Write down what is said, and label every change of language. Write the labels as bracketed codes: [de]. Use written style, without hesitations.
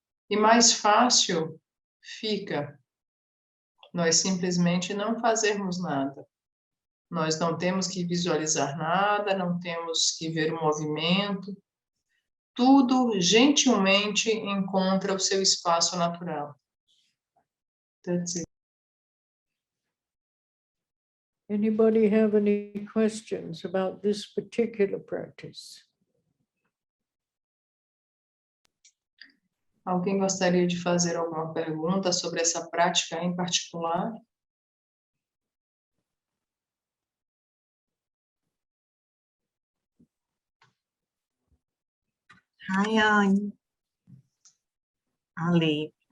[pt] E mais fácil fica nós simplesmente não fazermos nada. Nós não temos que visualizar nada, não temos que ver o movimento. Tudo gentilmente encontra o seu espaço natural. [en] That's it. Anybody have any questions about this particular practice? [pt] Alguém gostaria de fazer alguma pergunta sobre essa prática em particular? Ai, Ale,